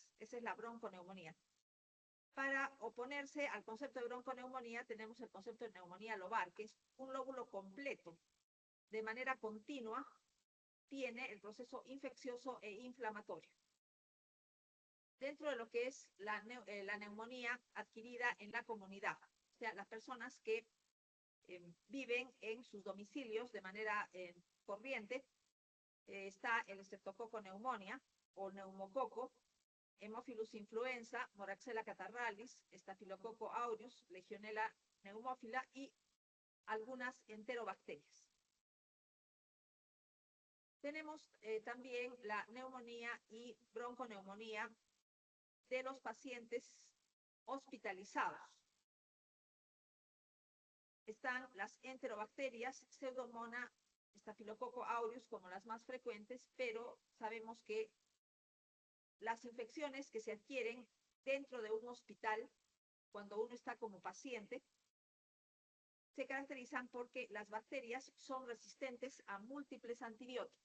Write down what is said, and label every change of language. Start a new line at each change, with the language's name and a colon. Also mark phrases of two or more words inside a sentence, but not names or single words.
Spanish: Esa es la bronconeumonía. Para oponerse al concepto de bronconeumonía, tenemos el concepto de neumonía lobar, que es un lóbulo completo, de manera continua, tiene el proceso infeccioso e inflamatorio. Dentro de lo que es la neumonía adquirida en la comunidad, o sea, las personas que viven en sus domicilios de manera corriente, está el Streptococcus pneumoniae o neumococo, Haemophilus influenza, Moraxella catarrhalis, Staphylococcus aureus, Legionella pneumófila y algunas enterobacterias. Tenemos también la neumonía y bronconeumonía de los pacientes hospitalizados. Están las enterobacterias, Pseudomonas, Staphylococcus aureus como las más frecuentes, pero sabemos que las infecciones que se adquieren dentro de un hospital, cuando uno está como paciente, se caracterizan porque las bacterias son resistentes a múltiples antibióticos.